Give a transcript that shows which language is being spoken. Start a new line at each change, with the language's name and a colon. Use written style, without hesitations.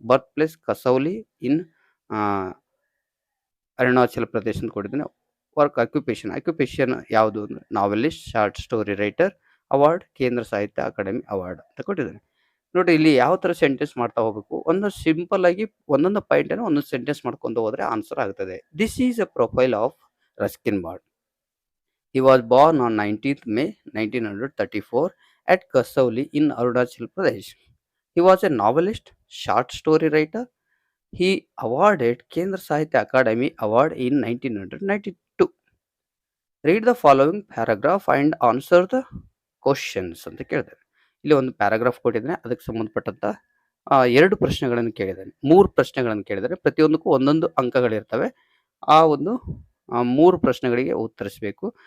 Kannada: Birth place Kasauli ಇನ್ ಅರುಣಾಚಲ ಪ್ರದೇಶ ಅಂತ ಕೊಟ್ಟಿದ್ದಾನೆ. Work occupation ಯಾವುದು ಅಂದರೆ novelist, short story writer. Award ಕೇಂದ್ರ ಸಾಹಿತ್ಯ ಅಕಾಡೆಮಿ ಅವಾರ್ಡ್ ಅಂತ ಕೊಟ್ಟಿದ್ದಾನೆ. ನೋಡಿ, ಇಲ್ಲಿ ಯಾವ ಥರ ಸೆಂಟೆನ್ಸ್ ಮಾಡ್ತಾ ಹೋಗಬೇಕು, ಒಂದು ಸಿಂಪಲ್ ಆಗಿ ಒಂದೊಂದು ಪಾಯಿಂಟನ್ನು ಒಂದೊಂದು ಸೆಂಟೆನ್ಸ್ ಮಾಡ್ಕೊಂಡು ಹೋದರೆ ಆನ್ಸರ್ ಆಗ್ತದೆ.
English: This is a profile of Ruskin Bond. He was born on 19th May 1934 at Kasauli in Arunachal Pradesh. He was a novelist, short story writer. He awarded Kendra Sahitya Academy Award in 1992. Read the following paragraph and answer the questions
Kannada: ಅಂತ ಕೇಳಿದ್ದಾರೆ. ಇಲ್ಲಿ ಒಂದು paragraph ಕೊಟ್ಟಿದ್ದಾನೆ, ಅದಕ್ಕೆ ಸಂಬಂಧಪಟ್ಟಂತ 2 ಪ್ರಶ್ನೆಗಳನ್ನು ಕೇಳಿದ್ದಾನೆ. 3 ಪ್ರಶ್ನೆಗಳನ್ನು ಕೇಳಿದ್ದಾರೆ. ಪ್ರತಿಯೊಂದಕ್ಕೂ ಒಂದೊಂದು ಅಂಕಗಳಿರ್ತವೆ. ಆ ಒಂದು 3 ಪ್ರಶ್ನೆಗಳಿಗೆ ಉತ್ತರಿಸಬೇಕು.